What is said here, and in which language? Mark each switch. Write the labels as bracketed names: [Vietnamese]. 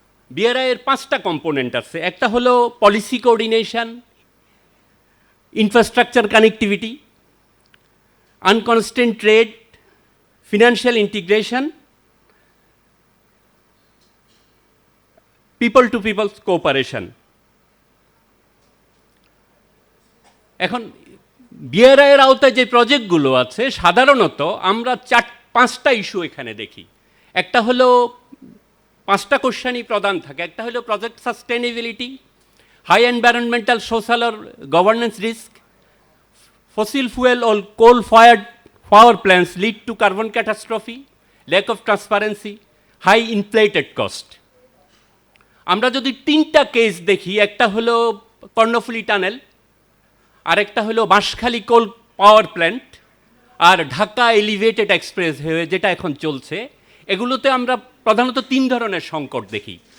[Bangla] BRI এর 5টা component আছে। একটা হলো policy coordination, infrastructure connectivity, আনকনস্ট্রেন্ট trade, financial integration, people to people's cooperation. এখন বিআরআই এর আওতায় যে প্রজেক্টগুলো আছে সাধারণত আমরা 5টা ইস্যু এখানে দেখি। একটা হলো 5টা কোশ্চেনই প্রধান থাকে। একটা হলো [English] Project sustainability, high environmental, social or governance risk, fossil fuel or coal-fired power plants lead to carbon catastrophe, lack of transparency, high inflated cost. [Bangla] আমরা যদি 3টা কেস দেখি, একটা হলো কর্ণফুলী টানেল, আরেকটা হলো বাঁশখালী কোল পাওয়ার প্ল্যান্ট, আর ঢাকা এলিভেটেড এক্সপ্রেস ওয়ে যেটা এখন চলছে, এগুলোতে আমরা প্রধানত 3 ধরনের সংকট দেখি।